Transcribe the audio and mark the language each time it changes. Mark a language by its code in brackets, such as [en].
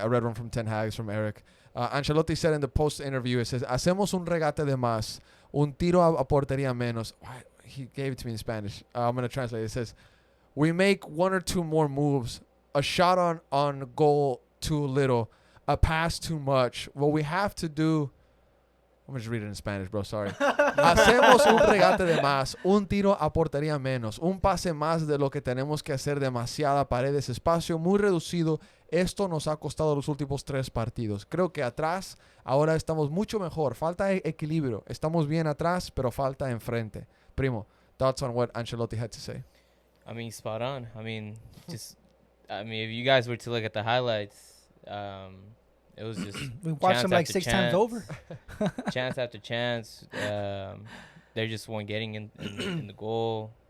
[en] I read one from Ten Hag's from Eric. Ancelotti said in the post interview, it says, [es] "Hacemos un regate de más, un tiro a portería menos." [en] Why? He gave it to me in Spanish. I'm gonna translate. It says, "We make one or two more moves, a shot on goal too little, a pass too much. What we have to do." I'm just reading it in Spanish, bro. Sorry. [es] Hacemos un regate de más, un tiro a portería menos, un pase más de lo que tenemos que hacer, demasiada paredes, espacio muy reducido. Esto nos ha costado los últimos 3 partidos. Creo que atrás ahora estamos mucho mejor. Falta equilibrio. Estamos bien atrás, pero falta enfrente. [en] Primo, thoughts on what Ancelotti had to say? I mean, spot on. I mean, if you guys were to look at the highlights, it was just We watched chance him like after 6 times chance, over. chance after chance. They just weren't getting in the goal.